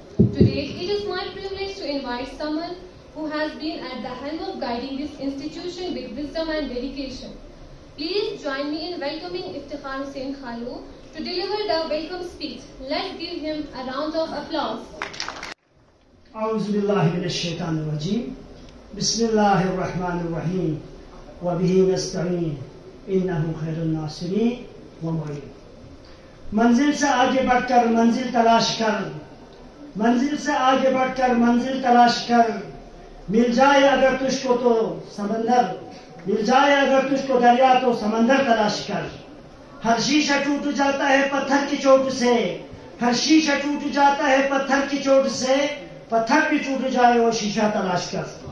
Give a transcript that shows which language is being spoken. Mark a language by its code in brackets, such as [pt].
[en] Today, it is my privilege to invite someone who has been at the helm of guiding this institution with wisdom and dedication. Please join me in welcoming Iftikhar Hussain Khalu to deliver the welcome speech. Let's give him a round of applause. [ar] أعوذ بالله من الشيطان الرجيم بسم الله الرحمن الرحيم وبه نستعين إنه خير الناصرين ومعين. [ur] منزل سے آگے بڑھ کر منزل تلاش کر، منزل سے آگے بڑھ کر منزل تلاش کر، مل جائے اگر تجھ کو تو سمندر، مل جائے اگر تجھ کو دریا تو سمندر تلاش کر. ہر شیشہ ٹوٹ جاتا ہے پتھر کی چوٹ سے، ہر شیشہ ٹوٹ جاتا ہے پتھر کی چوٹ سے، پتھر بھی ٹوٹ جائے وہ شیشہ تلاش کر.